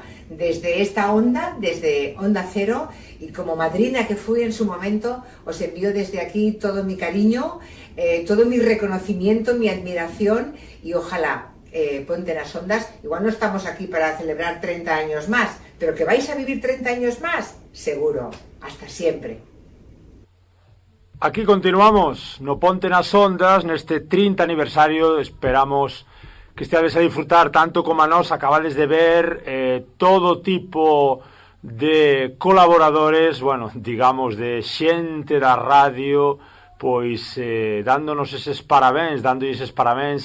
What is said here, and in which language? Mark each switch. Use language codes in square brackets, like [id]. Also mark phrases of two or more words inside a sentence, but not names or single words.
[es] Desde esta onda, desde Onda Cero, y como madrina que fui en su momento, os envío desde aquí todo mi cariño, todo mi reconocimiento, mi admiración, y ojalá Ponte nas Ondas. Igual no estamos aquí para celebrar 30 años más, pero que vais a vivir 30 años más, seguro. Hasta siempre. [gl] Aquí continuamos no Ponte nas Ondas neste 30 aniversario. Esperamos que esteades a disfrutar tanto como a nós. Acabades de ver todo tipo de colaboradores, digamos de xente da radio, pois dándonos eses parabéns, á